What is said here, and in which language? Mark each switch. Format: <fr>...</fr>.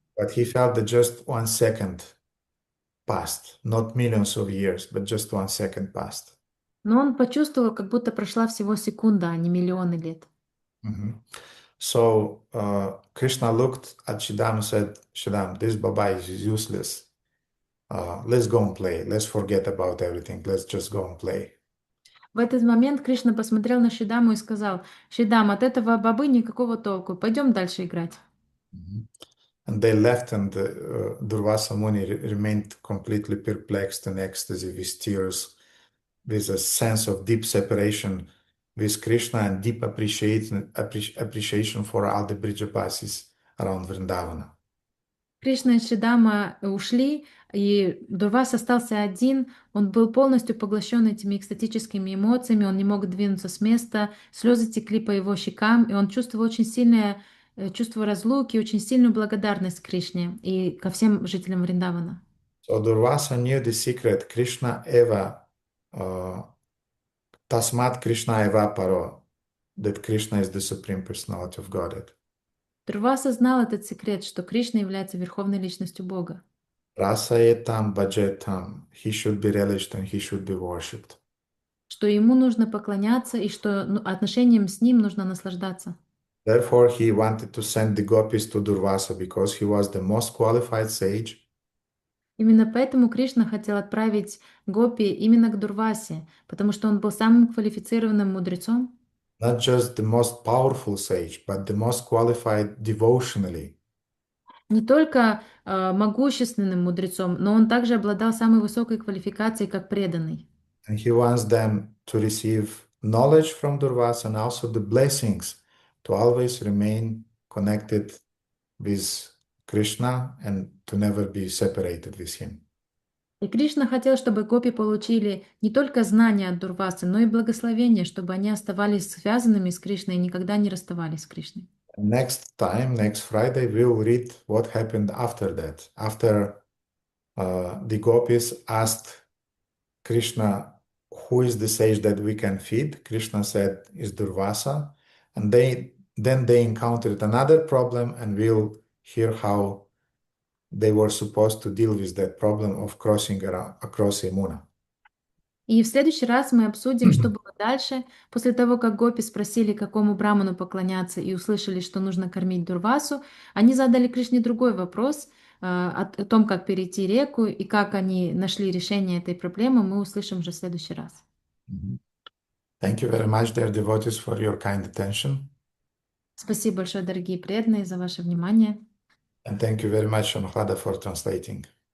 <en>But he felt that just 1 second passed, not millions of years, but just 1 second passed.</en> <ru>Но он почувствовал, как будто прошла всего секунда, а не миллионы лет.</ru> <en>So Krishna looked at Shidam and said, Shidam, this Baba is useless. Let's go and play. Let's forget about everything. Let's just go and play.</en> <ru>В этот момент Кришна посмотрел на Шидаму и сказал: «Шидам, от этого бабы никакого толку. Пойдем дальше играть».</ru> <en>And they left, and Durvasa Muni remained completely perplexed in ecstasy, with tears, with a sense of deep separation with Krishna and deep appreciation for all the Brijapasis around Vrindavana.</en> <ru>Кришна и Шидама ушли, и Дурвас остался один. Он был полностью поглощен этими экстатическими эмоциями, он не мог двинуться с места, слезы текли по его щекам, и он чувствовал очень сильное чувство разлуки, очень сильную благодарность к Кришне и ко всем жителям Вриндавана.</ru> <en>So Durvasa knew the secret,</en> <sa>Krishna eva, tasmat Krishna eva paro,</sa> <en>that Krishna is the Supreme Personality of Godhead.</en> <ru>Дурваса знал этот секрет, что Кришна является Верховной Личностью Бога.</ru> <sa>Rasayetam bhajetam,</sa> <en>he should be relished and he should be worshipped.</en> <ru>Что ему нужно поклоняться и что отношением с ним нужно наслаждаться.</ru> <en>Therefore, he wanted to send the gopis to Durvasa because he was the most qualified sage.</en> <ru>Именно поэтому Кришна хотел отправить Гопи именно к Дурвасе, потому что он был самым квалифицированным мудрецом,</ru> <en>Not just the most powerful sage, but the most qualified devotionally.</en> <ru>не только могущественным мудрецом, но он также обладал самой высокой квалификацией как преданный.</ru> <en>And he wants them to receive knowledge from Durvasa and also the blessings to always remain connected with Krishna and to never be separated with him.</en> <ru>И Кришна хотел, чтобы гопи получили не только знания от Дурвасы, но и благословение, чтобы они оставались связанными с Кришной и никогда не расставались с Кришной.</ru> <en>Next time, next Friday, we'll read what happened after that. After the gopis asked Krishna, who is the sage that we can feed? Krishna said, is Durvasa. And then they encountered another problem, and we'll hear how they were supposed to deal with that problem of crossing across Yamuna.</en> <ru>И в следующий раз мы обсудим, что было дальше, после того, как гопи спросили, какому браману поклоняться, и услышали, что нужно кормить Дурвасу, они задали Кришне другой вопрос о том, как перейти реку, и как они нашли решение этой проблемы, мы услышим уже в следующий раз.</ru> <en>Thank you very much, dear devotees, for your kind attention.</en> <ru>Спасибо большое, дорогие преданные, за ваше внимание.</ru> <en>And thank you very much, Shamhada, for translating.</en>